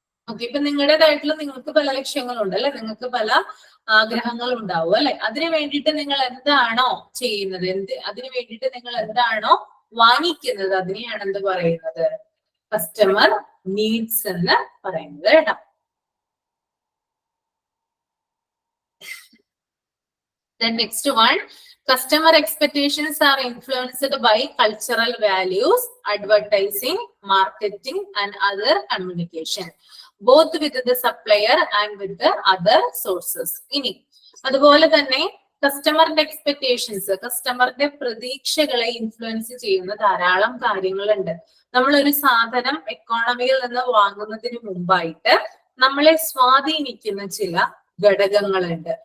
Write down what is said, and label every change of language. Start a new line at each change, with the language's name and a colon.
Malayalam: Okay, ഇപ്പൊ നിങ്ങളുടേതായിട്ടുള്ള നിങ്ങൾക്ക് പല ലക്ഷ്യങ്ങളുണ്ട് അല്ലെ, നിങ്ങൾക്ക് പല ആഗ്രഹങ്ങൾ ഉണ്ടാവും അല്ലെ. അതിനു വേണ്ടിയിട്ട് നിങ്ങൾ എന്താണോ ചെയ്യുന്നത്, അതിനു വേണ്ടിയിട്ട് നിങ്ങൾ എന്താണോ വാങ്ങിക്കുന്നത്, അതിനെയാണ് എന്ത് പറയുന്നത്, കസ്റ്റമർ നീഡ്സ് എന്ന് പറയുന്നത് കേട്ടോ.
English: Then next one, customer expectations are influenced by cultural values, advertising, marketing, and other communication, both with the supplier and with the other sources.
Malayalam: ഇനി അതുപോലെ തന്നെ കസ്റ്റമറിന്റെ എക്സ്പെക്ടേഷൻസ്, കസ്റ്റമറിന്റെ പ്രതീക്ഷകളെ ഇൻഫ്ലുവൻസ് ചെയ്യുന്ന ധാരാളം കാര്യങ്ങളുണ്ട്. നമ്മളൊരു സാധനം എക്കോണമിയിൽ നിന്ന് വാങ്ങുന്നതിന് മുമ്പായിട്ട് നമ്മളെ സ്വാധീനിക്കുന്ന ചില ഘടകങ്ങളുണ്ട്.